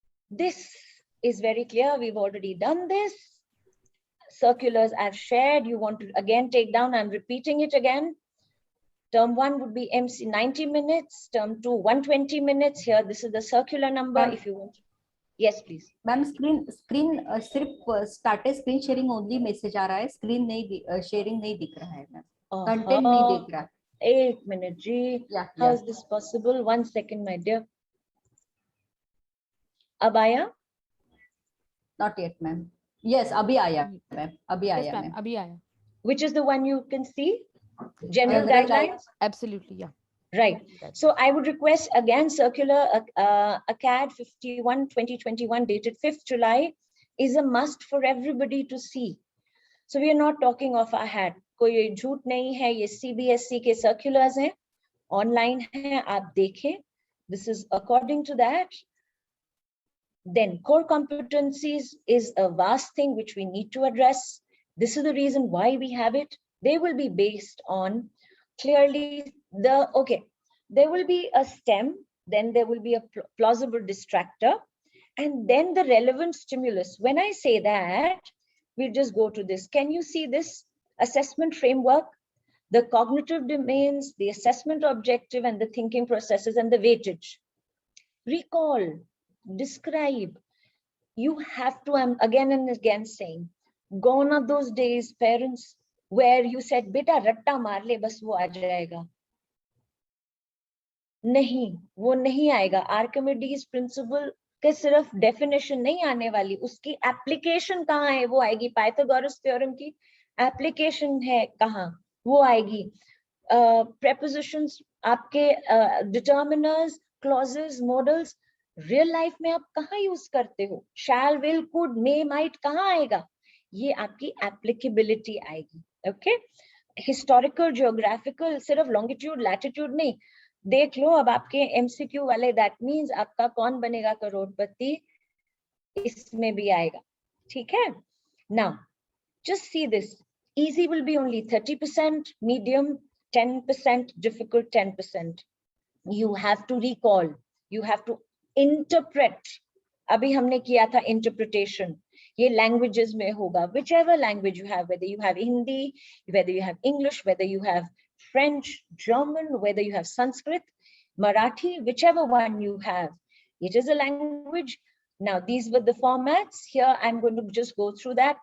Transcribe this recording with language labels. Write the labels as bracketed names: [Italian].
[English] This is very clear. We've already done this. Circulars I've shared. You want to again take down, I'm repeating it again. Term 1 would be MC 90 minutes, term 2 120 minutes. Here, this is the circular number. If you want, yes, please. [Hindi] Ma'am screen सिर्फ started screen sharing only message आ रहा है, screen नहीं sharing नहीं दिख रहा है ma'am, content नहीं दिख रहा. एक minute ji, [English] how is this possible? 1 second, my dear. [Hindi] अब आया? [English] Not yet, ma'am. [Hindi] Yes, अभी आया मैम, अभी आया मैम. अभी आया. [English] Which is the one you can see? General guidelines? Absolutely, yeah. Right. So I would request again, circular ACAD 51 2021 dated 5th July is a must for everybody to see. So we are not talking off our hat. [Hindi] कोई झूठ नहीं है, ये CBSE के circulars हैं, online हैं, आप देखें. [English] This is according to that. Then core competencies is a vast thing which we need to address. This is the reason why we have it. They will be based on clearly there will be a stem, then there will be a plausible distractor, and then the relevant stimulus. When I say that, we'll just go to this. Can you see this assessment framework? The cognitive domains, the assessment objective, and the thinking processes, and the weightage. Recall, describe. You have to, I'm again and again saying, gone are those days, parents, where you said, [Hindi] beta ratta maar le, bas wo aa jayega. नहीं, वो नहीं आएगा. Archimedes principal के सिर्फ definition नहीं आने वाली, उसकी एप्लीकेशन कहाँ है वो आएगी. पाइथागोरस थ्योरम की एप्लीकेशन है कहाँ, वो आएगी. प्रेपोजिशंस, आपके determiners, clauses, models real life में आप कहाँ यूज करते हो. शैल, विल, कुड, मे, माइट कहाँ आएगा, ये आपकी एप्लीकेबिलिटी आएगी. ओके, हिस्टोरिकल, जियोग्राफिकल, सिर्फ लॉन्गिट्यूड लैटिट्यूड नहीं. देख लो अब आपके MCQ वाले, दैट मीन्स आपका कौन बनेगा करोड़पति, इसमें भी आएगा. ठीक है. [English] Now just see this. Easy will be only 30%, medium 10%, difficult 10%. You have to recall, you have to interpret. [Hindi] अभी हमने किया था interpretation. ये languages में होगा, [English] whichever language you have, whether you have Hindi, whether you have English, whether you have French, German, whether you have Sanskrit, Marathi, whichever one you have, it is a language. Now, these were the formats. Here, I'm going to just go through that.